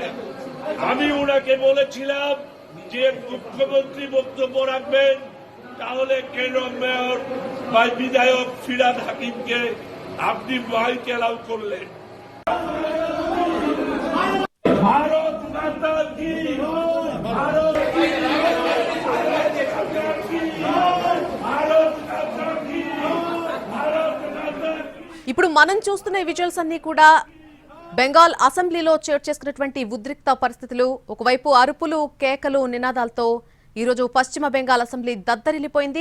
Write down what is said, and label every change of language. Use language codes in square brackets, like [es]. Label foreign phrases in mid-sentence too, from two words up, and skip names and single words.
[bn] আমি ওনাকে বলেছিলাম যে মুখ্যমন্ত্রী বক্তব্য রাখবেন, তাহলে কেন মেয়র বা বিধায়ক ফিরহাদ হাকিমকে আপনি মাইক এলাউ করলেন? [hi] भारत माता की, भारत [te] ఇప్పుడు మనం చూస్తున్న విజువల్స్ అన్ని కూడా బెంగాల్ అసెంబ్లీలో చోటు చేసుకున్నటువంటి ఉద్రిక్త పరిస్థితులు. ఒకవైపు అరుపులు కేకలు నినాదాలతో ఈరోజు పశ్చిమ బెంగాల్ అసెంబ్లీ దద్దరిల్లిపోయింది.